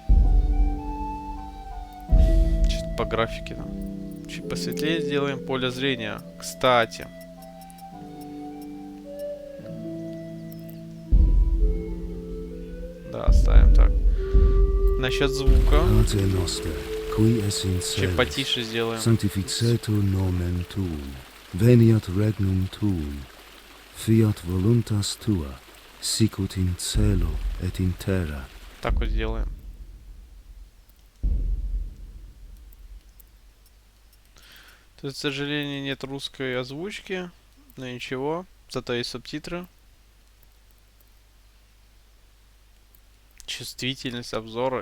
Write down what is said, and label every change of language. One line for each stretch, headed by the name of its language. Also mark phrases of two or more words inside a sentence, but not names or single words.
Russian: Чуть по графике там. Чуть посветлее сделаем поле зрения. Кстати. Да, оставим так. Насчет звука.
Latin: Pater noster, qui es in
Russian: Чуть
Latin: celis,
Russian: потише сделаем.
Latin: sanctificetur nomen tuum, veniat regnum tuum, fiat voluntas tua, sicut in cielo et in terra.
Russian: Так вот сделаем. Тут, к сожалению, нет русской озвучки. Но ничего. Зато есть субтитры. Чувствительность обзора.